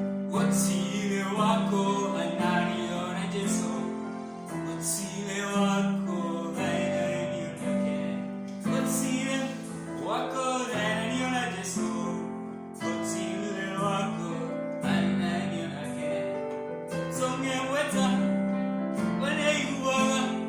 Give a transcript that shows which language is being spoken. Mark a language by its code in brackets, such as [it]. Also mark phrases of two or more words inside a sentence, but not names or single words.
[en] What's he [sw] wako ananiona Yesu? [ki] Gũtirĩ wakũgayania nake. Gũtirĩ wakũgayania na Jesũ. Gũtirĩ wakũgayania nake. Tũngĩmwĩta, we nĩ aiguaga.